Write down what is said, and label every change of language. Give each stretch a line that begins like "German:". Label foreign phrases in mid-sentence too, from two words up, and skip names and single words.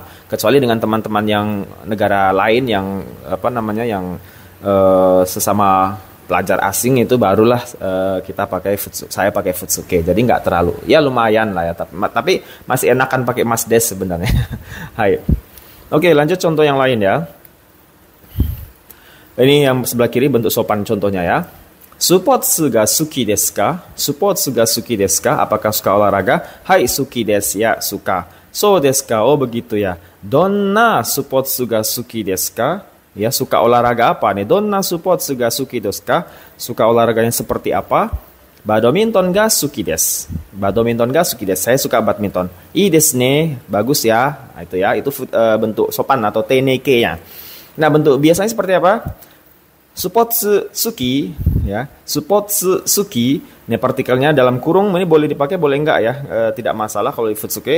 Indonesian: Kecuali dengan teman-teman yang negara lain yang sesama pelajar asing itu barulah saya pakai futsuke. Jadi nggak terlalu, ya lumayan lah ya. Tapi masih enakan pakai
Japanese: ます です
Indonesian: sebenarnya. Hai. Oke, lanjut contoh yang lain ya. Ini yang sebelah kiri bentuk sopan contohnya ya.
Japanese: スポーツが好きですか？スポーツが好きですか?
Indonesian: Apakah suka olahraga? Hai,
Japanese: 好きです
Indonesian: ya, suka.
Japanese: そうですか?
Indonesian: Oh begitu ya.
Japanese: どんなスポーツが好きですか?
Indonesian: Ya, suka olahraga apa nih?
Japanese: どんなスポーツが好きですか?
Indonesian: Suka olahraga yang seperti apa?
Japanese: バドミントンが好きです. バドミントンが好きです.
Indonesian: Saya suka badminton.
Japanese: いいですね.
Indonesian: Bagus ya. Nah, itu ya. Itu bentuk sopan atau teneke-nya. Nah, bentuk biasanya seperti apa?
Japanese: スポーツ好きや。スポーツ好き.
Indonesian: Ini partikelnya dalam kurung, ini boleh dipakai boleh enggak ya? Tidak masalah kalau di futsuke.